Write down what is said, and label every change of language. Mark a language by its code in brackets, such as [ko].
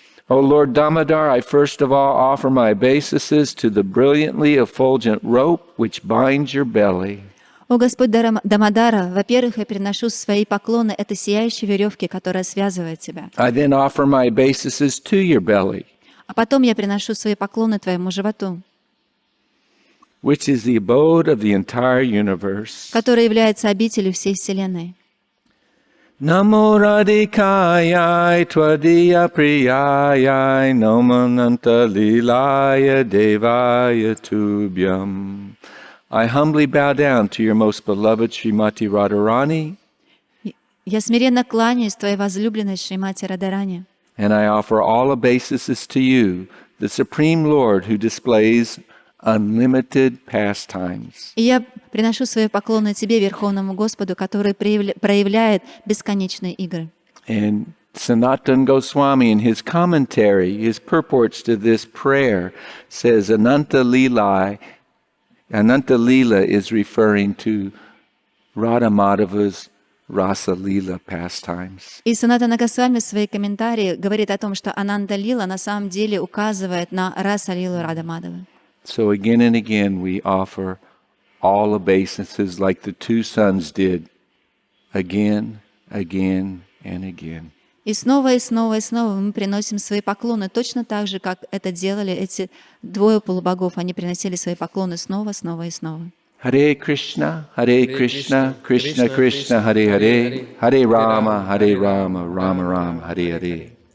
[en] O Lord Damodar, I first of all offer my obeisances to the brilliantly effulgent rope which binds your belly. [ru] О Господь Дамодара, во-первых, я приношу свои поклоны этой сияющей веревке, которая связывает тебя. [en] I then offer my obeisances to your belly, [ru] А потом я приношу свои поклоны твоему животу, [en] which is the abode of the entire universe. [ru] который является обителью всей Вселенной. [sa] Namo Radhikaya Tvadiya Priyaya Nomananta Lilaya Devaya Tubhyam. [en] I humbly bow down to your most beloved Srimati Radharani, [ru] Я смиренно кланяюсь твоей возлюбленной Шримати Радарани, [en] and I offer all obeisances to you, the Supreme Lord who displays unlimited pastimes. [ru] и я приношу свои поклоны тебе, Верховному Господу, который проявляет бесконечные игры. [en] And Sanatana Goswami, in his commentary, his purports to this prayer, says Ananta Lila is referring to Radha Madhava's Rasa Lila pastimes. [ru] И Санатана Госвами в своей комментарии говорит о том, что Ананда Лила на самом деле указывает на Раса Лилу Рада Мадхавы. [en] So again and again we offer all obeisances like the two sons did, again, again, and again. [ru] И снова, и снова, и снова мы приносим свои поклоны, точно так же, как это делали эти двое полубогов. Они приносили свои поклоны снова, снова и снова. [sa] Hare Krishna, Krishna Krishna, Hare Hare, Hare Rama, Rama Rama, Hare Hare.